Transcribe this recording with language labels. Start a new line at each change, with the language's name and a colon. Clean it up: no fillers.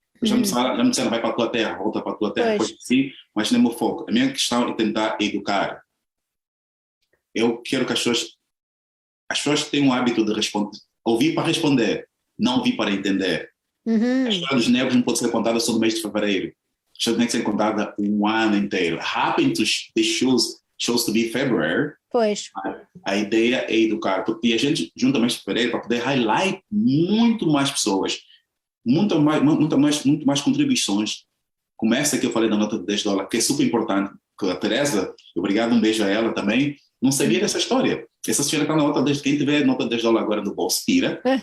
Portuguese: Já me disseram, vai para a tua terra, volta para a tua terra, coisa assim, mas não é meu foco. A minha questão é tentar educar. Eu quero que as pessoas tenham o hábito de ouvir para responder, não ouvir para entender. A história dos negros não pode ser contada só no mês de fevereiro. A história tem que ser contada um ano inteiro.
English: Happen to they chose to be February.
Portuguese: Pois. A ideia é educar. E a gente junta mês de fevereiro para poder
English: highlight
Portuguese: muito mais pessoas, muito mais contribuições. Começa que eu falei da nota de $10, que é super importante, que a Teresa, obrigado, um beijo a ela também, não sabia dessa história. Essa senhora está na nota de quem tiver nota de $10 agora no bolso, tira.